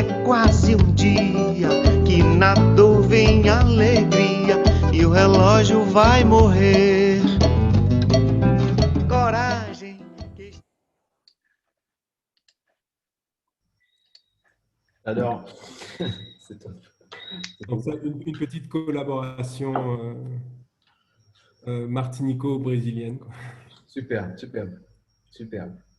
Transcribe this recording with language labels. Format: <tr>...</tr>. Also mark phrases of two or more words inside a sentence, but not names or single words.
<pt>é quase um dia, que na dor vem alegria e o relógio vai morrer. Coragem.</pt> <fr>J'adore. C'est top. Donc ça, une petite collaboration martinico-brésilienne, quoi. Super, superbe, superbe.</fr>